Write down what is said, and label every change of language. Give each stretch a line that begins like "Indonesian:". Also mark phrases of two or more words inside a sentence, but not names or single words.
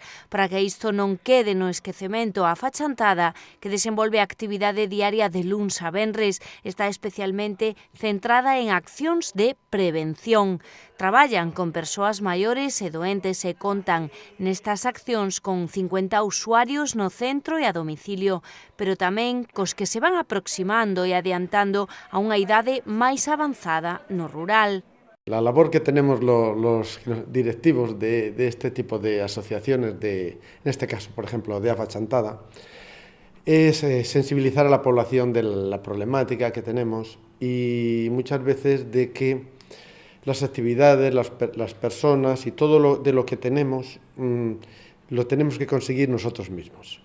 Galician: Para que isto non quede no esquecemento, a Fachantada, que desenvolve a actividade diaria de luns a venres, está especialmente centrada en accións de prevención. Traballan con persoas maiores e doentes e contan nestas accións con 50 usuarios no centro e a domicilio, pero tamén cos que se van aproximando e adiantando a unha idade máis avanzada no rural.
Spanish: La labor que tenemos los directivos de este tipo de asociaciones, en este caso, por ejemplo, de Fachantada, es sensibilizar a la población de la problemática que tenemos y muchas veces de que las actividades, las personas y todo de lo que tenemos, lo tenemos que conseguir nosotros mismos.